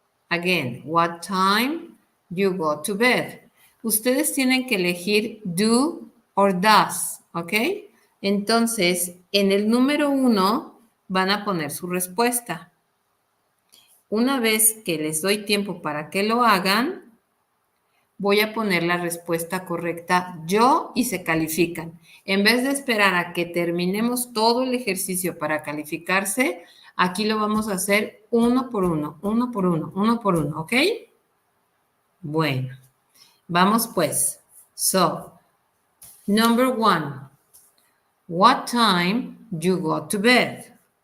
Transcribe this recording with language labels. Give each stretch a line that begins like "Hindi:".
English: Again, what time you go to bed?
Spanish: Ustedes tienen que elegir do or does, ¿ok? Entonces, en el número 1 van a poner su respuesta. Una vez que les doy tiempo para que lo hagan, voy a poner la respuesta correcta yo y se califican. En vez de esperar a que terminemos todo el ejercicio para calificarse, aquí lo vamos a hacer uno por uno, uno por uno, uno por uno, ¿ok? Bueno, vamos pues.
English: So, number 1, what time you go to bed?